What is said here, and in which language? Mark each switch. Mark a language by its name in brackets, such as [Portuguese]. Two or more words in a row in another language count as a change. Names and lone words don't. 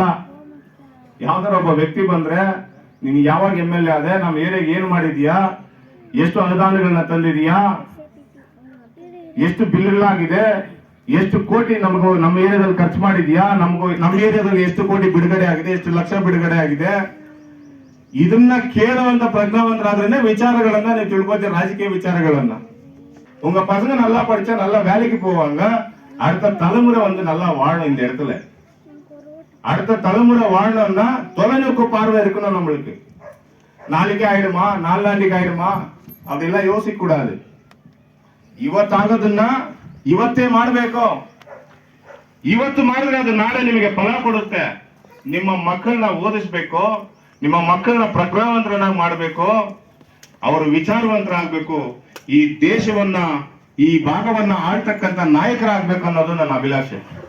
[Kannada] ಯಾವ್ದಾರ ಒಬ್ಬ ವ್ಯಕ್ತಿ ಬಂದ್ರೆ ನೀನು ಯಾವಾಗ MLA ಆದೆ, ನಮ್ಮ ಏರಿಯಾಗೆ ಏನ್ ಮಾಡಿದ್ಯಾ, ಎಷ್ಟು ಅನುದಾನಗಳನ್ನ ತಂದಿದೀಯಾ, ಎಷ್ಟು ಬಿಲ್ಗಳಾಗಿದೆ, ಎಷ್ಟು ಕೋಟಿ ನಮ್ಮ ಏರಿಯಾದಲ್ಲಿ ಖರ್ಚು ಮಾಡಿದ್ಯಾ, ನಮ್ಮ ಏರಿಯಾದಲ್ಲಿ ಎಷ್ಟು ಕೋಟಿ ಬಿಡುಗಡೆ ಆಗಿದೆ, ಎಷ್ಟು ಲಕ್ಷ ಬಿಡುಗಡೆ ಆಗಿದೆ, ಇದನ್ನ ಕೇಳುವಂತ ಪ್ರಜ್ಞಾವಂತರಾದ್ರೆ ವಿಚಾರಗಳನ್ನ ನೀವು ತಿಳ್ಕೊತೀರಿ. ರಾಜಕೀಯ ವಿಚಾರಗಳನ್ನ [Tamil] உங்க பசங்க நல்லா படிச்சா நல்லா வேலைக்கு போவாங்க. அடுத்த தலைமுறை நல்லா வாழும் இந்த இடத்துல. அடுத்த தலைமுறை வாழணும்னா தொலைநோக்கு பார்வை இருக்கணும் நம்மளுக்கு. நாளைக்கு ஆயிடுமா, நாளாண்டிக்கு ஆயிடுமா அப்படிலாம் யோசிக்க கூடாது. [Kannada] ಇವತ್ತಾಗೋದನ್ನ ಇವತ್ತೇ ಮಾಡಬೇಕು. ಇವತ್ತು ಮಾಡಿದ್ರೆ ಅದು ನಾಳೆ ನಿಮಗೆ ಫಲ ಕೊಡುತ್ತೆ. ನಿಮ್ಮ ಮಕ್ಕಳನ್ನ ಓದಿಸ್ಬೇಕು, ನಿಮ್ಮ ಮಕ್ಕಳನ್ನ ಪ್ರಜ್ಞಾವಂತರನ್ನಾಗಿ ಮಾಡಬೇಕು, ಅವರು ವಿಚಾರವಂತರಾಗಬೇಕು, ಈ ದೇಶವನ್ನ, ಈ ಭಾಗವನ್ನ ಆಳ್ತಕ್ಕಂಥ ನಾಯಕರಾಗಬೇಕು ಅನ್ನೋದು ನನ್ನ ಅಭಿಲಾಷೆ.